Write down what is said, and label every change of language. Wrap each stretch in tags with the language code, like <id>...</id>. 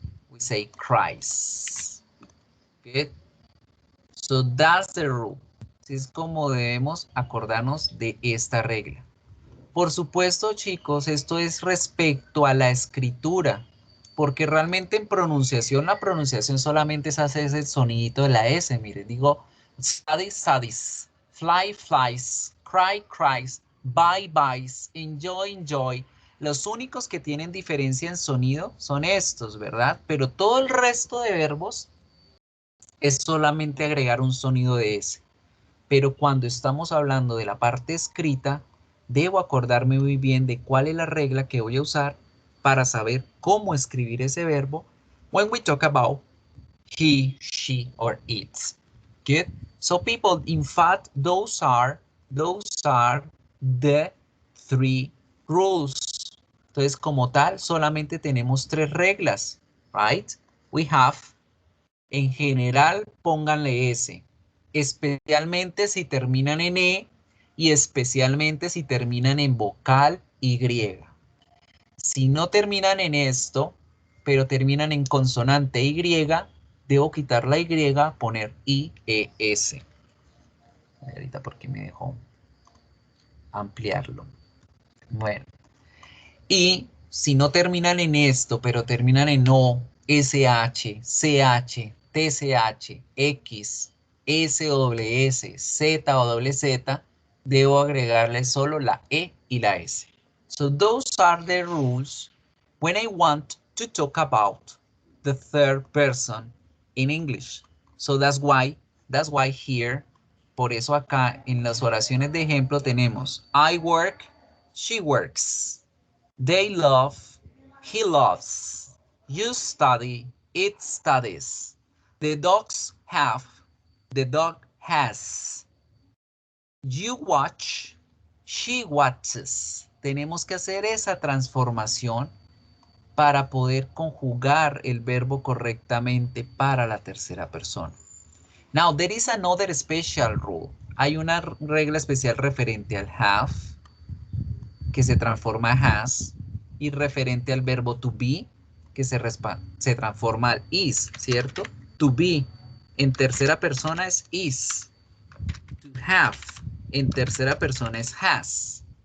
<en>We say cries. Good. So that's the rule.</en> <es>Así es como debemos acordarnos de esta regla. Por supuesto, chicos, esto es respecto a la escritura, porque realmente en pronunciación, la pronunciación solamente se hace ese sonidito de la S. Mire, digo,</es> <en>studies, studies, fly, flies, cry, cries, bye, byes, enjoy, enjoy.</en> <es>Los únicos que tienen diferencia en sonido son estos, ¿verdad? Pero todo el resto de verbos es solamente agregar un sonido de S. Pero cuando estamos hablando de la parte escrita, debo acordarme muy bien de cuál es la regla que voy a usar para saber cómo escribir ese verbo</es> <en>when we talk about he, she, or it. Good? So people, in fact, those are the 3 rules.</en> <es>Entonces, como tal, solamente tenemos 3 reglas,</es> <en>right? We have,</en> <es>en general, pónganle S. Especialmente si terminan en E y especialmente si terminan en vocal Y. Si no terminan en esto, pero terminan en consonante Y, debo quitar la Y, poner IES. Ahorita porque me dejó ampliarlo. Bueno. Y si no terminan en esto, pero terminan en O, SH, CH, TCH, X, SWS, ZWZ, debo agregarle solo la E y la S.</es> <en>So those are the rules when I want to talk about the third person in English. So that's why here,</en> <es>por eso acá en las oraciones de ejemplo tenemos</es> <en>I work, she works. They love, he loves. You study, it studies. The dogs have, the dog has. You watch, she watches.</en> <es>Tenemos que hacer esa transformación para poder conjugar el verbo correctamente para la tercera persona.</es> <en>Now, there is another special rule.</en> <es>Hay una regla especial referente al have, que se transforma a has, y referente al verbo to be, que se transforma al is, ¿cierto? To be en tercera persona es is. To have en tercera persona es has.</es>